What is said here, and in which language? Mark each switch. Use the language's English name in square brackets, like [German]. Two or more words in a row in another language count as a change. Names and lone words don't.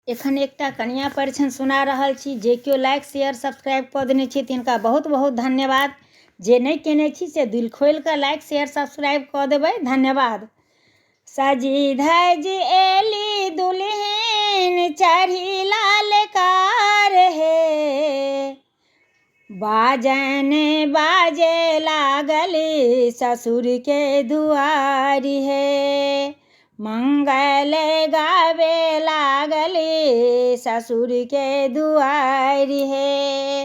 [Maithili] एखन एकटा कनिया परिछन सुना रहल छी। जे केओ [English] like share subscribe [Maithili] कऽ देने छी तिनका बहुत बहुत धन्यवाद। जे नहीं केने छी से दिल खोल कऽ [English] like share subscribe [Maithili] कऽ देबै। धन्यवाद। सजी धज एली दुल्हन चढ़ी लाल कार हे, बाजन बाजे लागल ससुर के दुआरी हे, मंगल गावे लागल ससुर के दुआरी हे।